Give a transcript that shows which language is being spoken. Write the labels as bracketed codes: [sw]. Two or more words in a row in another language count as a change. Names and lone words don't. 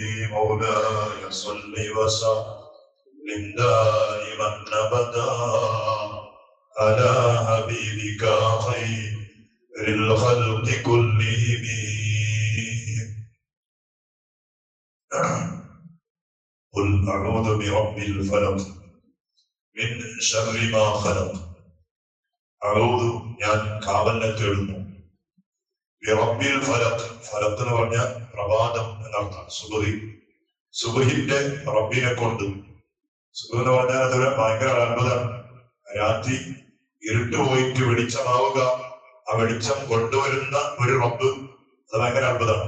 [ar] مولاي صل وسلم دائما ابدا على حبيبك خير الخلق كلهم. قل أعوذ برب الفلق من شر ما خلق. [ml] أعوذ ഞാൻ കാവലിനെ തേടുന്നു. [ar] برب الفلق, [ml] ഫലഖ് എന്ന് പറഞ്ഞാൽ പ്രഭാതം എന്നർത്ഥം. സുബഹിന്റെ റബ്ബിനെ കൊണ്ട്. സുബഹ് എന്ന് പറഞ്ഞാൽ അതൊരു ഭയങ്കര അത്ഭുതമാണ്. രാത്രി ഇരുട്ട് പോയിട്ട് വെളിച്ചമാവുക, ആ വെളിച്ചം കൊണ്ടുവരുന്ന ഒരു റബ്ബ്, അത് ഭയങ്കര അത്ഭുതമാണ്.